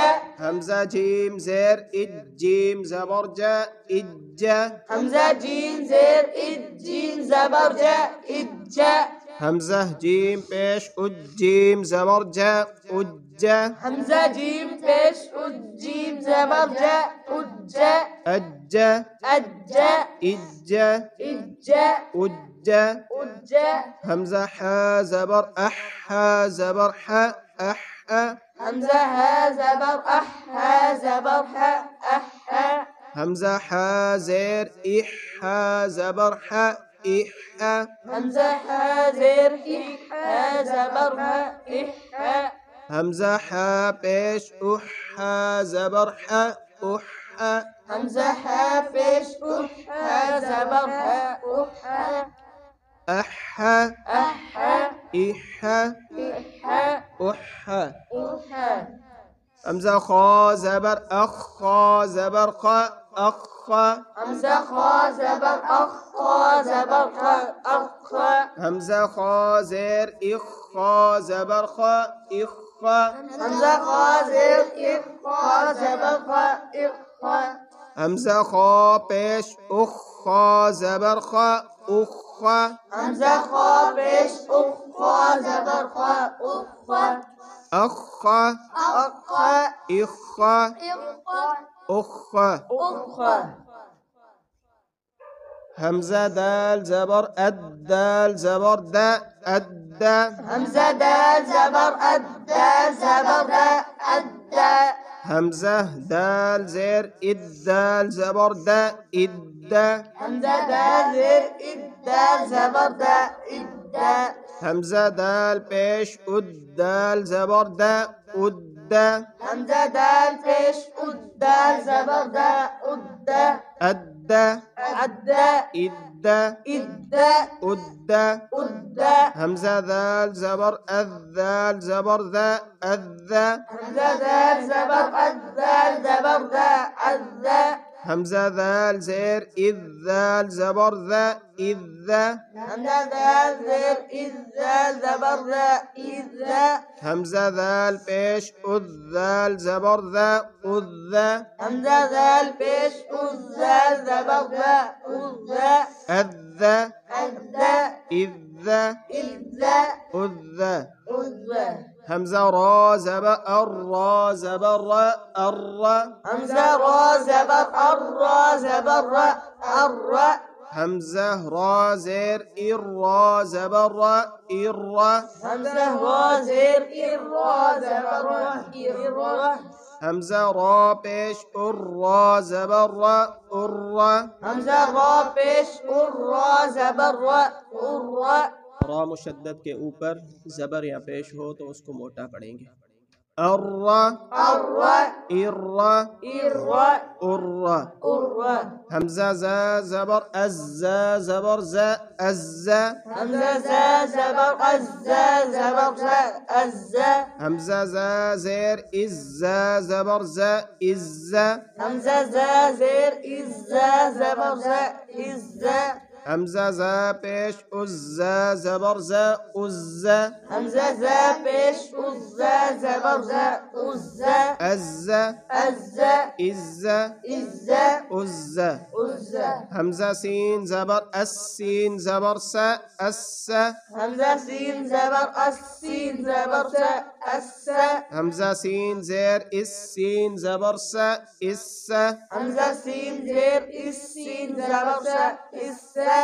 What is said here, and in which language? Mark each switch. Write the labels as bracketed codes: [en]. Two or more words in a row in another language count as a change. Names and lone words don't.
[ur] همزہ جیم زیر اِج جیم زبر جا اِجّا. همزہ جیم زیر اِج جیم زبر جا اِجّا. همزہ جیم پیش اُج جیم زبر جا اُجّا. همزہ جیم پیش اُج جیم زبر جا اُجّا. अज्जा अज्जा इज्जा इज्जा उज्जा। उज्जा। همزہ حا زبر اَح حا زبر حا اَح حا. همزہ حا زبر اَح حا زبر حا اَح حا. همزہ حا زیر اِح حا زبر حا اِح حا. همزہ حا زیر اِح حا زبر حا اِح حا. همزہ حا پیش اُح حا زبر حا اُح حا. همزہ حا پیش اُح حا زبر حا اُح حا. اَح حا اَح حا اِح حا اِح حا اُح حا. اُح حا. همزہ خا زبر اَخ خا زبر خا اَخ خا. همزہ خا زبر اَخ خا زبر خا اَخ خا. همزہ خا زیر اِخ خا زبر خا اِخ خا. همزہ خا زیر اِخ خا زبر خا اِخ خا. همزہ خا پیش اُخ خا زبر خا اُخ خا. همزہ خا پیش اُخ خا زبر خا اُخ خا. اَخ خا اَخ خا إخ أخ أخ همزة دال زبر الدال زبر دا الدا همزة دال زبر الدال زبر دا الدا همزة دال زير الدال زبر دا الدا همزة دال زير الدال زبر دا الدا همزة دال پیش الدال زبر دا الدا همزة دال پیش الدال زبر دا الدا الدا الدا الدا الدا الدا الدا همزة ذال زبر الذال زبر ذا الذا همزة دال زبر الدال زبر دا الدا همزة ذال زير الذال زبر ذا الذا همزة دال زير الذال زبر دا الذا همزة ذال پیش الذال زبر ذا الذا همزة دال پیش الذال زبر دا الذا الذا الذا الذا الذا الذا الذا همزة را زبر الرا زبر را الرا همزة را زبر الرا زبر را الرا همزة را زير الرا زبر را الرا همزة را زير الرا زبر را الرا همزة را پیش الرا زبر را الرا همزة را پیش الرا زبر را الرا را مشدد کے اوپر زبر یا پیش ہو تو اس کو موٹا پڑھیں گے الرا الرا الرا الرا الرا الرا همزة زا زبر الزا زبر زا الزا همزة زا زبر الزا زبر زا الزا همزة زا زير الزا زبر زا الزا همزة زا زير الزا زبر زا الزا همزة زا پیش الزا زبر زا الزا همزة زا پیش الزا زبر زا الزا الزا الزا الزا الزا الزا الزا همزة سين زبر السين زبر سا السا همزة سين زبر السين زبر سا السا همزة سين زير السين زبر سا السا همزة سين زير السين زبر سا السا